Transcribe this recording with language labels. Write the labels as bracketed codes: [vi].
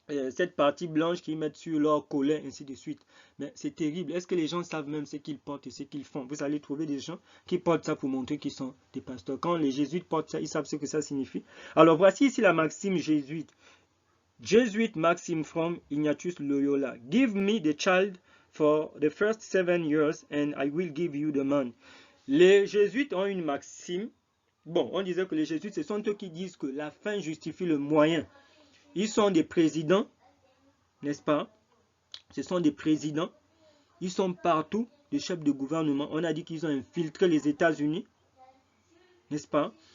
[fr] cette partie blanche qu'ils mettent sur leur collet, ainsi de suite. Mais c'est terrible. Est-ce que les gens savent même ce qu'ils portent et ce qu'ils font? Vous allez trouver des gens qui portent ça pour montrer qu'ils sont des pasteurs. Quand les jésuites portent ça, ils savent ce que ça signifie. Alors voici ici la maxime jésuite. [en] Jesuit maxim from Ignatius Loyola. Give me the child for the first 7 years and I will give you the man. [fr] Les jésuites ont une maxime. Bon, on disait que les jésuites, ce sont eux qui disent que la fin justifie le moyen. Ils sont des présidents, n'est-ce pas? Ce sont des présidents. Ils sont partout, des chefs de gouvernement. On a dit qu'ils ont infiltré les États-Unis, n'est-ce pas?